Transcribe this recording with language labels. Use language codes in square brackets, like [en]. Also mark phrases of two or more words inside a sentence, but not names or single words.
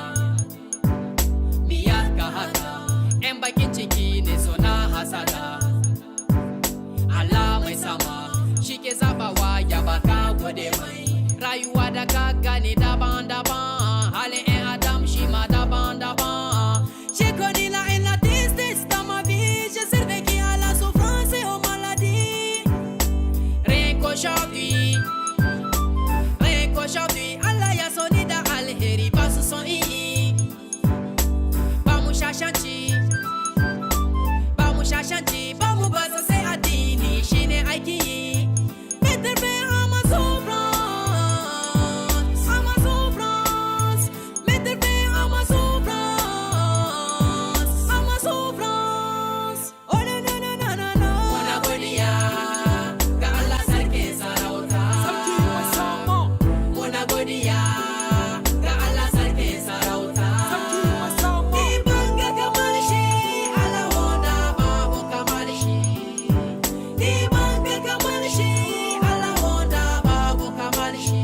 [ha] Miyar ka haka, 'yan bakin ciki ne suna hasada. Allah mai sama, shi ke zabawa ya baka gode mai. Rayuwa da ka gani daban-daban, halin 'yan adam shi ma daban-daban. [fr] J'ai connu la haine, la tristesse dans ma vie. J'ai survécu à la souffrance et aux maladies. Rien qu'aujourd'hui, [ha] Allah ya soni da alheri ba su son iyi. Ba mu shashanci, ba mu ba su sai addini shine aiki yi. [fr] Mettre fin à ma souffrance, mettre fin à ma souffrance. [en] Oh no no no no no no. [ha] Muna godiya ga Allah sarkin sarauta. Sarki musamman, Muna godiya ga Allah sarkin sarauta. sarki musamman. Ni ban ga kamar shi, Allah wanda babu kamar shi. Ni ban ga kamar shi, Allah wanda babu kamar shi.